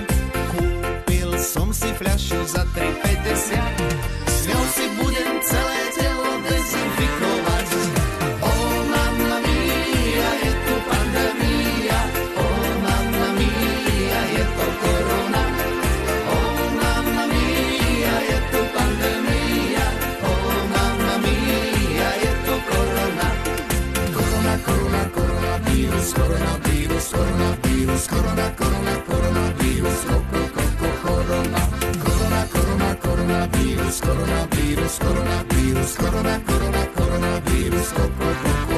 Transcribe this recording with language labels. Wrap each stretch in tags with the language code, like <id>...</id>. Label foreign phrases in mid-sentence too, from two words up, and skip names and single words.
<sk>Kúpil som si fľašu za 3,50, s ňou si budem celé telo dezinfikovať. Oh,</sk> <it>mamma mia,</it> <sk>je tu pandémia. Oh,</sk> <it>mamma mia,</it> <sk>je to korona. Oh,</sk> <it>mamma mia,</it> <sk>je tu pandémia. Oh,</sk> <it>mamma mia,</it> <sk>je to korona. Koronavírus, koronavírus, koronavírus, koronavírus, korona. Koronavírus, koronavírus, koronavírus, koronavírus,</sk>